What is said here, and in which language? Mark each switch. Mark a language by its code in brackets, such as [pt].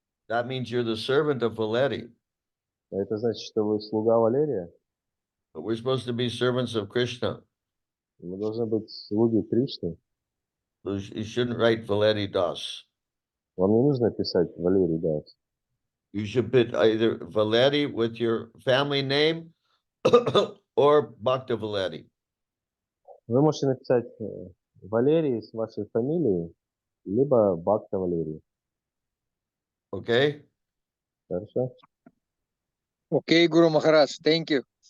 [en] That means you're the servant of Valeri. [ru] Это значит, что вы слуга Валерия? [en] But we're supposed to be servants of Krishna. [ru] Мы должны быть слуги Кришны. [en] So you shouldn't write Valeri Das. [ru] Вам не нужно писать Валерий Дас. [en] You should put either Valeri with your family name or Bhakta Valeri. [ru] Вы можете написать Валерий с вашей фамилией, либо Бхакта Валерий. [en] Okay? [ru] Хорошо? Окей, Гуру Махарадж, [en] thank you.